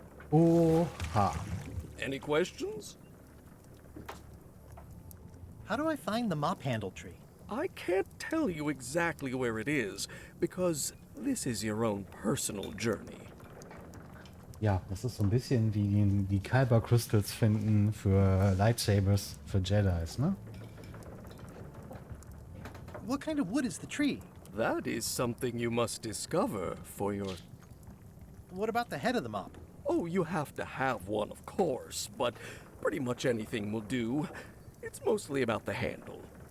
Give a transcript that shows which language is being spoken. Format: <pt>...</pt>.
<en>Oha. Any questions? How do I find the mop handle tree? I can't tell you exactly where it is, because this is your own personal journey.</en> <de>Ja, das ist so ein bisschen wie die Kyber Crystals finden für Lightsabers für Jedis, ne?</de> <en>What kind of wood is the tree? That is something you must discover for your... What about the head of the mop? Oh, you have to have one, of course, but pretty much anything will do. It's mostly about the handle.</en>